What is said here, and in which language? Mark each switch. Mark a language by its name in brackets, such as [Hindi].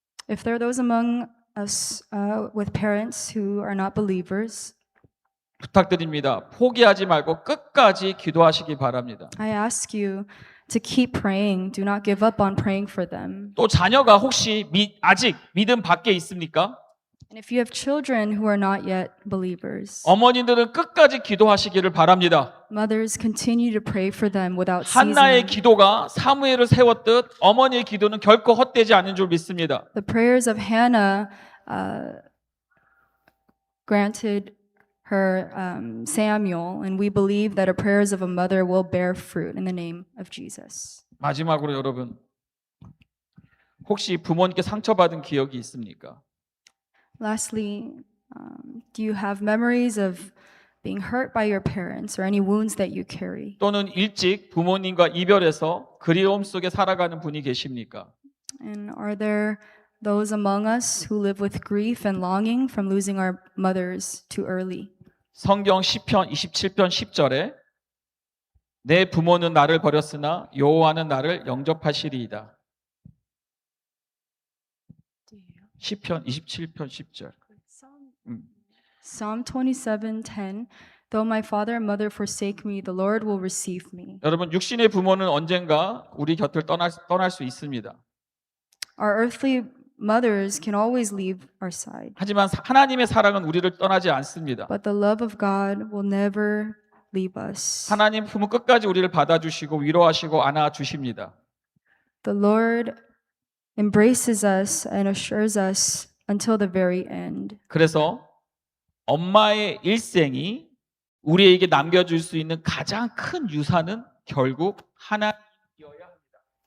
[English] If there are those among us with parents who are not believers, [Korean] 부탁드립니다. 포기하지 말고 끝까지 기도하시기 바랍니다. [English] I ask you to keep praying. Do not give up on praying for them. [Korean] 또 자녀가 혹시 아직 믿음 밖에 있습니까? [English] And if you have children who are not yet believers, [Korean] 어머니들은 끝까지 기도하시기를 바랍니다. [English] mothers continue to pray for them without [Korean] 한나의 [English] ceasing. [Korean] 기도가 사무엘을 세웠듯 어머니의 기도는 결코 헛되지 않은 줄 믿습니다. [English] The prayers of Hannah granted her Samuel, and we believe that the prayers of a mother will bear fruit in the name of Jesus. [Korean] 마지막으로 여러분, 혹시 부모님께 상처받은 기억이 있습니까? [English] Lastly, do you have memories of being hurt by your parents or any wounds that you carry? [Korean] 또는 일찍 부모님과 이별해서 그리움 속에 살아가는 분이 계십니까? [English] And are there those among us who live with grief and longing from losing our mothers too early? [Korean] 성경 시편 27편 10절에 내 부모는 나를 버렸으나 여호와는 나를 영접하시리이다. 시편 27편 10절. [English] Psalm 27:10. Though my father and mother forsake me, the Lord will receive me. [Korean] 여러분 육신의 부모는 언젠가 우리 곁을 떠날 수 있습니다. [English] Our earthly mothers can always leave our side, [Korean] 하지만 하나님의 사랑은 우리를 떠나지 않습니다. [English] but the love of God will never leave us. [Korean] 하나님 품은 끝까지 우리를 받아주시고 위로하시고 안아주십니다. [English] The Lord embraces us and assures us until the very end. [Korean] 그래서 엄마의 일생이 우리에게 남겨줄 수 있는 가장 큰 유산은 결국 하나님이어야 합니다.